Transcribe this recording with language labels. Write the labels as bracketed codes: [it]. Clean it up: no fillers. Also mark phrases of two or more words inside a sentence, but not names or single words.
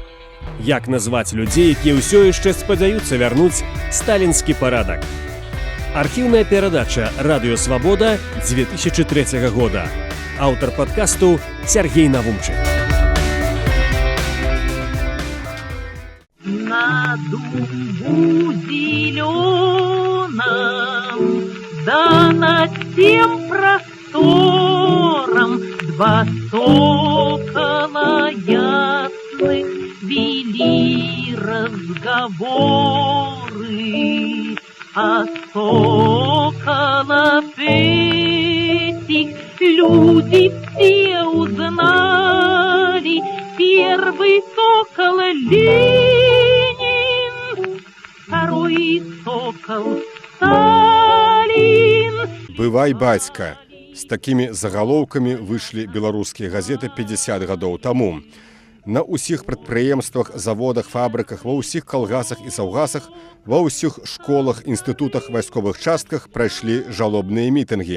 [be] Як назваць людзей, якія ўсё яшчэ спадзяюцца вярнуць сталінскі парадак? Архіўная перадача «Радыё Свабода» 2003 года. Аўтар падкасту Сергей Навумчык. [ru] На дубу зеленом, да над тем простором два сокола ясных вели разговоры. А соколов этих люди все узнали. Первый сокол Ленин, второй сокол Сталин. [be] «Бывай, бацька». З такімі загалоўкамі выйшлі беларускія газеты 50 гадоў таму. На ўсіх прадпрыемствах, заводах, фабрыках, ва ўсіх калгасах і саўгасах, ва ўсіх школах, інстытутах, вайсковых частках прайшлі жалобныя мітынгі.